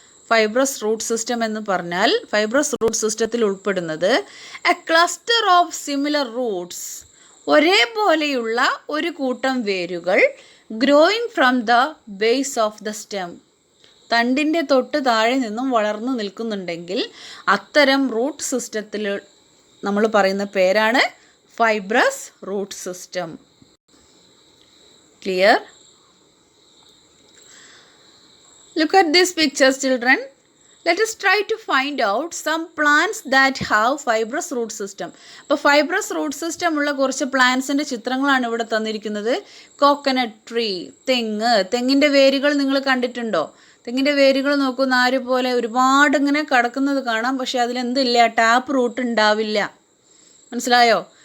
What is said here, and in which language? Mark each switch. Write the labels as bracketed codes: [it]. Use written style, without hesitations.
[ml] Fibrous root system എന്ന് പറഞ്ഞാൽ fibrous root സിസ്റ്റത്തിൽ ഉൾപ്പെടുന്നത് [en] a cluster of similar roots, [ml] ഒരേപോലെയുള്ള ഒരു കൂട്ടം വേരുകൾ, [en] growing from the base of the stem, [ml] തണ്ടിൻ്റെ തൊട്ട് താഴെ നിന്നും വളർന്നു നിൽക്കുന്നുണ്ടെങ്കിൽ അത്തരം റൂട്ട് സിസ്റ്റത്തിൽ നമ്മൾ പറയുന്ന പേരാണ് fibrous root system. [en] Clear? Look at these pictures, children. Let us try to find out some plants that have fibrous root system. [ml] അപ്പോൾ ഫൈബ്രസ് റൂട്ട് സിസ്റ്റം ഉള്ള കുറച്ച് പ്ലാന്റ്സിൻ്റെ ചിത്രങ്ങളാണ് ഇവിടെ തന്നിരിക്കുന്നത്. കോക്കനട്ട് ട്രീ, തെങ്ങിൻ്റെ വേരുകൾ നിങ്ങൾ കണ്ടിട്ടുണ്ടോ? തെങ്ങിൻ്റെ വേരുകൾ നോക്കൂ, നാര് പോലെ ഒരുപാട് ഇങ്ങനെ കിടക്കുന്നത് കാണാം. പക്ഷെ അതിലെന്തില്ല? ടാപ്പ് റൂട്ട് ഉണ്ടാവില്ല. മനസ്സിലായോ?